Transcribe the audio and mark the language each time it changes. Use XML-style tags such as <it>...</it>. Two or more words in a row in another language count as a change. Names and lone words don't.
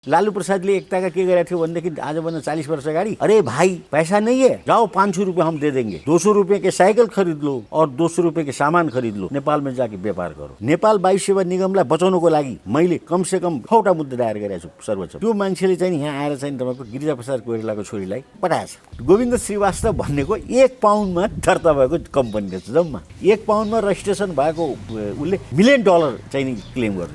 <ne>लालू प्रसादले एकताका के गरेको थियो भनेदेखि आजभन्दा 40 वर्ष अगाडि,</ne> <hi>अरे भाई पैसा नहीं है, जाओ 500 रुपये हम दे देंगे, 200 रुपये के साइकिल खरीद लो और 200 रुपये के सामान खरीद लो, नेपाल में जाके व्यापार करो।</hi> <ne>नेपाल वायु सेवा निगमलाई बचाउनको लागि मैले</ne> <hi>कम से कम</hi> <ne>6वटा मुद्दा दायर गरेको छु सर्वोच्च। त्यो मान्छेले चाहिँ यहाँ आएर चाहिँ तपाईको गिरिजाप्रसाद कोइरालाको छोरीलाई पठाएछ। गोविन्द श्रीवास्तव भन्नेको 1 पाउन्डमा दर्ता भएको कम्पनी रहेछ। जम्मा 1 पाउन्डमा रजिस्ट्रेसन भएको उसले $1 मिलियन चाहिँ क्लेम गर्यो।</ne>